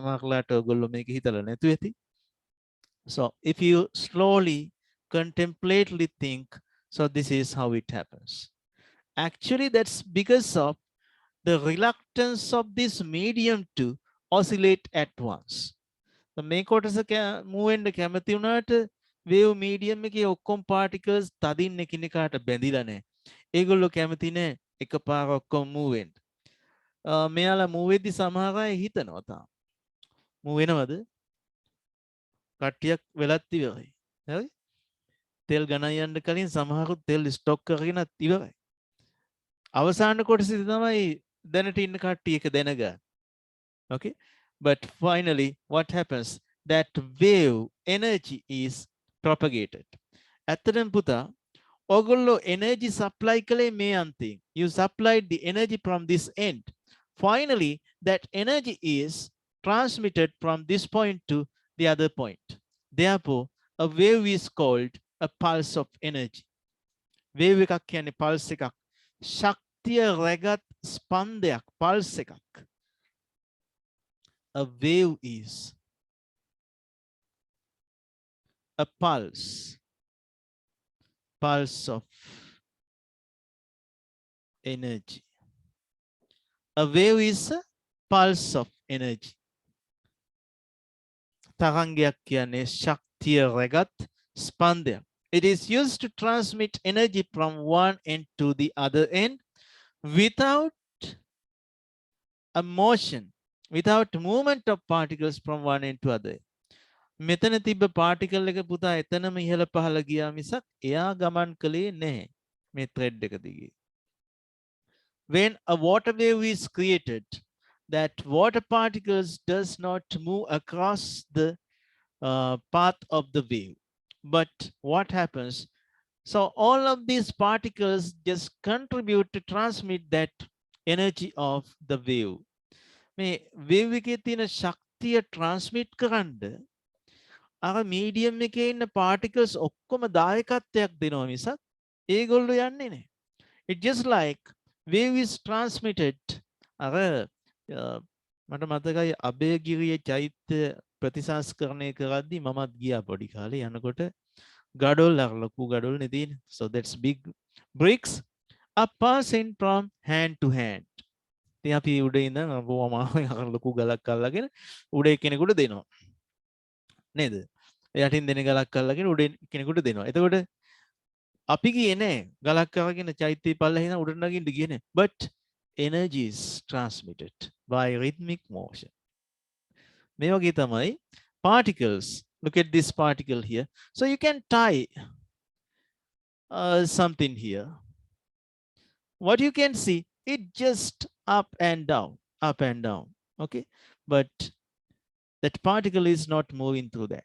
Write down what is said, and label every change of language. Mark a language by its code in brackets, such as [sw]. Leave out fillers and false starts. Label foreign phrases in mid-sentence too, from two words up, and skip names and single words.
[en] So if you slowly, contemplatively think, so this is how it happens. Actually, that's because of the reluctance of this medium to oscillate at once. [si] The මේ කොටස move වෙන්න කැමති වුණාට [en] wave medium [si] එකේ ඔක්කොම particles තදින් එකිනෙකාට බැඳිලා නැහැ. ඒගොල්ලෝ කැමති නැහැ එකපාර ඔක්කොම move වෙන්න. මෙයාලා move වෙද්දි සමහර අය හිතනවා තාම. move වෙනවද? කට්ටියක් වෙලත් ඉවරයි. හරි? තෙල් ගණන් යන්න කලින් සමහරුත් තෙල් ස්ටොක් කරගෙනත් ඉවරයි. අවසාන කොටසේදී තමයි දැනට ඉන්න කට්ටිය එක දැනගන්න. [en] Okay? But finally, what happens? That wave energy is propagated. [si] ඇත්තටම පුතා, ඔයගොල්ලෝ [en] energy supply [si] කළේ මේ අන්තිම. [en] You supplied the energy from this end. Finally, that energy is transmitted from this point to the other point. Therefore, a wave is called a pulse of energy. [si] Wave එකක් කියන්නේ pulse එකක්. ශක්තිය රැගත් ස්පන්දයක්, pulse එකක්. [en] A wave is a pulse of energy. A wave is a pulse of energy. [si] තරංගයක් කියන්නේ ශක්තිය රැගත් ස්පන්දයක්. [en] It is used to transmit energy from one end to the other end without a motion, without movement of particles from one end to other. [si] මෙතන තිබ්බ particle එක පුතා එතනම ඉහළ පහළ ගියා මිසක් එයා ගමන් කළේ නැහැ මේ thread එක දිගේ. [en] When a water wave is created, that water particles does not move across the path of the wave. But what happens? So all of these particles just contribute to transmit that energy of the wave. [si] මේ wave එකේ තියෙන ශක්තිය transmit කරන්න අර medium එකේ ඉන්න particles ඔක්කොම දායකත්වයක් දෙනවා මිසක් ඒගොල්ලෝ යන්නේ නැහැ. [en] It just like wave is transmitted. [si] අර මට මතකයි අබේගිරිය චෛත්‍ය ප්‍රතිසංස්කරණය කරද්දී මමත් ගියා පොඩි කාලේ යනකොට ගඩොල් අර ලොකු ගඩොල් නේ තියෙන්නේ. [en] So that's big bricks are passing from hand to hand. [si] ඉතින් අපි උඩ ඉඳන් අර ලොකු ගලක් අල්ලගෙන උඩ කෙනෙකුට දෙනවා. නේද? යටින් දෙන ගලක් අල්ලගෙන උඩ කෙනෙකුට දෙනවා. එතකොට අපි ගියේ නෑ ගලක් අරගෙන චෛත්‍ය පල්ලෙහා ඉඳන් උඩට නගින්න ගියේ නෑ. [en] But energy is transmitted by rhythmic motion. [si] මේ වගේ තමයි particles. [en] Look at this particle here. So you can tie something here. What you can see, it just up and down. Okay, but that particle is not moving through that.